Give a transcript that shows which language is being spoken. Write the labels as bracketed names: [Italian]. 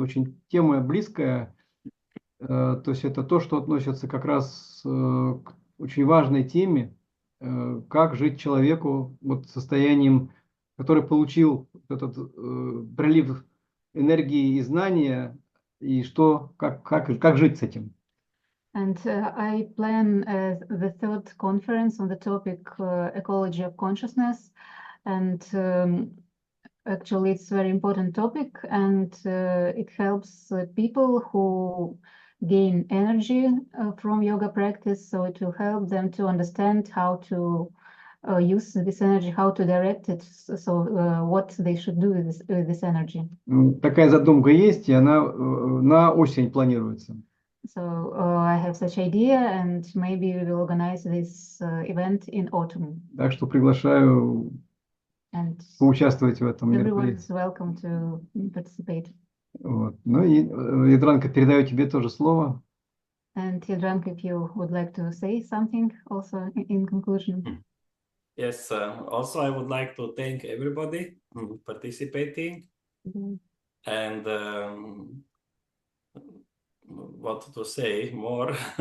[Russian] Очень тема близкая, то есть это то, что относится как раз к очень важной теме, как жить человеку состоянием, который получил этот прилив энергии и знания, и как жить с этим. [English] And I plan the third conference on the topic ecology of consciousness, and actually it's a very important topic, and it helps people who gain energy from yoga practice, so it will help them to understand how to use this energy, how to direct it, so what they should do with this energy. [Russian] Такая задумка есть, и она на осень планируется. [English] So I have such idea, and maybe we will organize this event in autumn. [Russian] Так что приглашаю [English] And [Russian] поучаствовать в этом [English] everyone [Russian] мероприятии. [English] is welcome to participate. [Russian] Вот. Ну и, Ядранка, передаю тебе тоже слово. [English] And Yadranka, if you would like to say something also in conclusion. Yes, also I would like to thank everybody participating. And what to say more?